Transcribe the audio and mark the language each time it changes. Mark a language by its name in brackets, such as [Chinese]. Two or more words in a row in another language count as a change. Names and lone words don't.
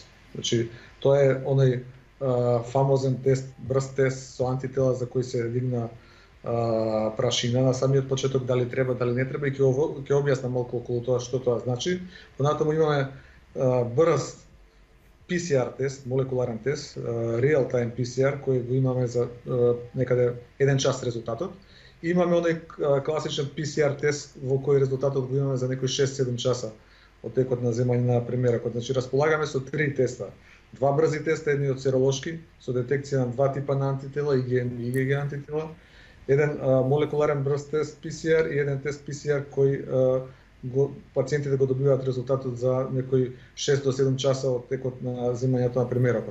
[Macedonian] Значи тоа е оној фамозен тест, брз тест со антитела за кој се дигна прашина на самиот почеток, дали треба, дали не треба, и ќе објаснам малку околу тоа што тоа значи. Понатаму имаме брз PCR тест, молекуларен тест, [English] real time PCR, [Macedonian] кој го имаме за некаде 1 час резултатот. Имаме оној класичен PCR тест во кој резултатот го имаме за некои 6-7 часа од текот на земање на примеракот. Значи располагаме со 3 теста два брзи теста, едниот серолошки со детекција на два типа на антитела, IgM и IgG антитела, еден молекуларен брз тест PCR и еден тест PCR кој пациентите го добиваат резултатот за некои 6 до 7 часа од текот на земањето на премерокот.